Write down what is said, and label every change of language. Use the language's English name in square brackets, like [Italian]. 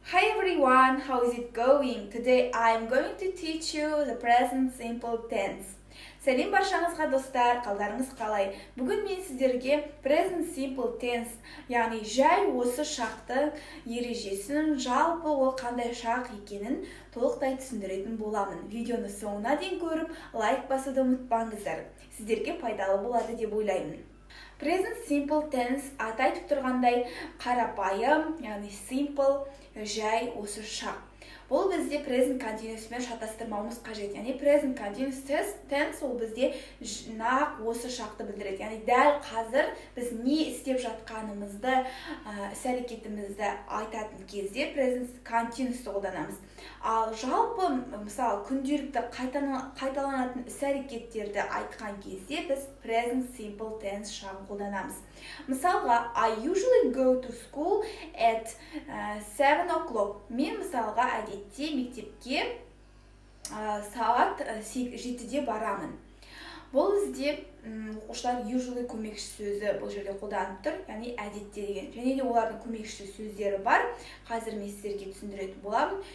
[English] everyone, how is it going? Today I'm going to teach you the present simple tense. [Kazakh] Сәлем баршаңызға достар, қалдарыңыз қалай? Бүгін мен сіздерге present simple tense, яғни жай осы шақты ережесін, жалпы ол қандай шақ екенін толықтай түсіндіретін боламын. Видеоны соңына дейін көріп, лайк басуды ұмытпаңыздар. Сіздерге пайдалы болады деп ойлаймын. Present simple tense аты айтып тұрғандай қарапайым, яғни simple, жай осы шақ. Бұл бізде present continuous мен шатастырмауымыз қажет. Яғни present continuous tense ол бізде нақ осы шақты білдіреді. Яғни дәл қазір біз не істеп жатқанымызды, іс-әрекетімізді айтатын кезде present continuous қолданамыз. Ал жалпы, мысалы, күнделікті қайталанатын іс-әрекеттерді айтқан кезде біз present simple tense шағын қолданамыз. [English] Мысалға, I usually go to school at 7 o'clock. [Kazakh] Мен мысалға әдетте мектепке сағат 7-де барамын. Бұл бізде оқушылар usually көмекші сөзі бұл жерде қолданып тұр, яғни әдетте деген. Және де олардың көмекші сөздері бар. Қазір мен сіздерге түсіндіретін боламын.